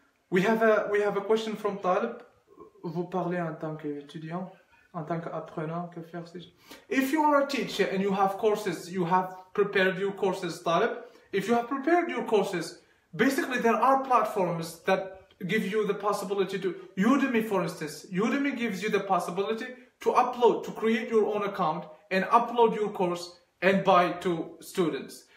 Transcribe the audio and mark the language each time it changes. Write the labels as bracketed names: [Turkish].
[English] We have a question from Talib. [French] Vous parlez en tant qu'étudiant, en tant qu'apprenant, que faire si... [English] If you are a teacher and you have courses, you have prepared your courses, Talib. If you have prepared your courses, basically there are platforms that give you the possibility to... Udemy, for instance. Udemy gives you the possibility to upload, to create your own account and upload your course and buy to students.